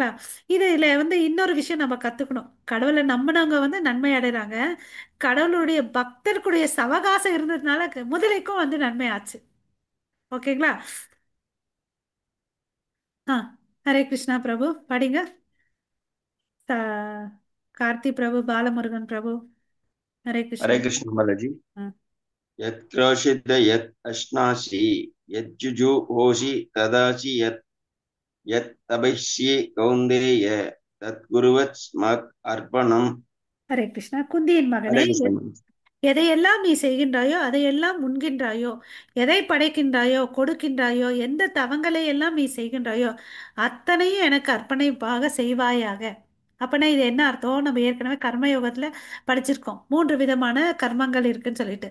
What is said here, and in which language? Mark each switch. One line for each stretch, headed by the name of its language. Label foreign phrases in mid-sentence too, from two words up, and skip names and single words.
Tamil: இதுல வந்து இன்னொரு விஷயம் நம்ம கத்துக்கணும். கடவுளை நம்பினவங்க வந்து நன்மை அடைறாங்க. கடவுளுடைய பக்தர்களுடைய சவகாசம் இருந்ததுனால முதலைக்கும் வந்து நன்மை ஆச்சு. ஓகேங்களா? ஆ,
Sanskrit: हरे कृष्ण
Tamil: பிரபு படிங்க. ச- கார்த்தி பிரபு, பாலமுருகன் பிரபு.
Sanskrit: ஹரே हरे கிருஷ்ணா. कृष्ण बालाजी। ஆ, यत् क्रोशित यत् अश्नासि यज्जुजुहोषि तदासि यत् यत् तपस्यि कौन्तेय तत् स्मत् अर्पणम्। हरे कृष्ण.
Tamil: குந்தியின் மகனே,
Sanskrit: हरे कृष्ण बालाजी।
Tamil: எதையெல்லாம் நீ செய்கின்றாயோ அதையெல்லாம் உண்கின்றாயோ, எதை படைக்கின்றாயோ கொடுக்கின்றாயோ, எந்த தவங்களை எல்லாம் நீ செய்கின்றாயோ அத்தனையும் எனக்கு அர்ப்பணிப்பாக செய்வாயாக. அப்பனா இது என்ன அர்த்தம்? நம்ம ஏற்கனவே கர்மயோகத்தில் படிச்சிருக்கோம். 3 விதமான கர்மங்கள் இருக்குன்னு சொல்லிட்டு.